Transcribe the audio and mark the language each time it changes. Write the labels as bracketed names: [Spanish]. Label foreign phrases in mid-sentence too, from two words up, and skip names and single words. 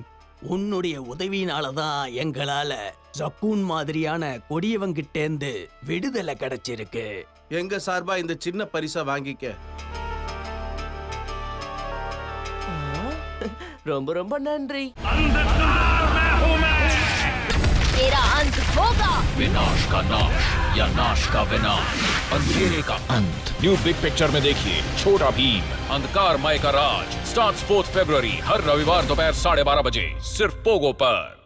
[Tamil] உன்னுடைய உதவியினால தான் எங்களால ஜக்கூன் மாதிரியான கொடியவங்கிட்டேந்து விடுதலை கிடைச்சிருக்கு. எங்க சார்பா இந்த சின்ன பரிசை வாங்கிக்க. ரொம்ப ரொம்ப நன்றி. [Hindi] तेरा अंत होगा। विनाश का नाश या नाश का विनाश, अंधेरे का अंत। न्यू बिग पिक्चर में देखिए छोटा भीम अंधकारमय का राज। स्टार्ट्स 4 फरवरी हर रविवार दोपहर 12:30 बजे सिर्फ पोगो पर।